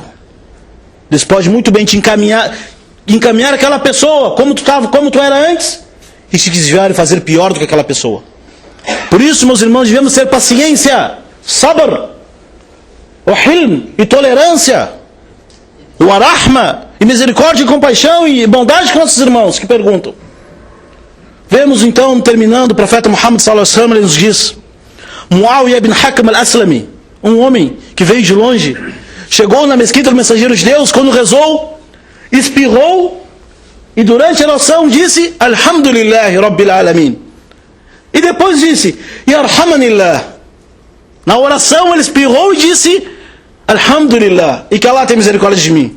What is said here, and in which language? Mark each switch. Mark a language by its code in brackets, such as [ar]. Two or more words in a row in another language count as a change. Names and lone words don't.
[pt] Deus pode muito bem te encaminhar aquela pessoa como tu era antes, e te desviar e fazer pior do que aquela pessoa. Por isso, meus irmãos, devemos ter paciência, sabr, o hilm e tolerância, o arahma e misericórdia e compaixão e bondade com nossos irmãos que perguntam. Vemos então, terminando, o profeta Muhammad [ar] صلى الله عليه وسلم, [pt] ele nos diz: Muawiyah ibn Hakam al-Aslami, um homem que veio de longe, chegou na mesquita do mensageiro de Deus, quando rezou, espirrou, e durante a oração disse: [ar] الحمد لله رب العالمين. [pt] E depois disse: Yarhamanillah. Na oração ele espirrou e disse: Alhamdulillah, e que Allah tem misericórdia de mim.